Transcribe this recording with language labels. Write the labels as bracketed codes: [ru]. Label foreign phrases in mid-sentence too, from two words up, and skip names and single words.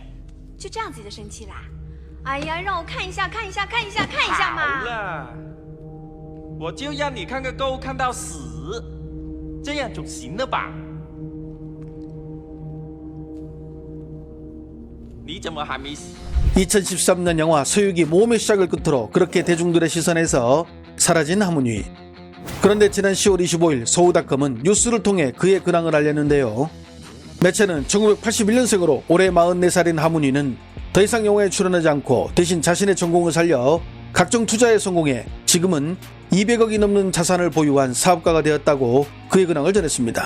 [zh] 就这样子就生气啦？哎呀，让我看一下，看一下，看一下，看一下嘛！好了，我就让你看个够，看到死，这样总行了吧？你怎么还没死？ [ko] 2013년 영화 서유기 모험의 시작을 끝으로 그렇게 대중들의 시선에서 사라진 하모니. 그런데 지난 10월 25일 서우닷컴은 뉴스를 통해 그의 근황을 알렸는데요. 매체는 1981년생으로 올해 44살인 하모니는 더 이상 영화에 출연하지 않고 대신 자신의 전공을 살려 각종 투자에 성공해 지금은 200억이 넘는 자산을 보유한 사업가가 되었다고 그의 근황을 전했습니다.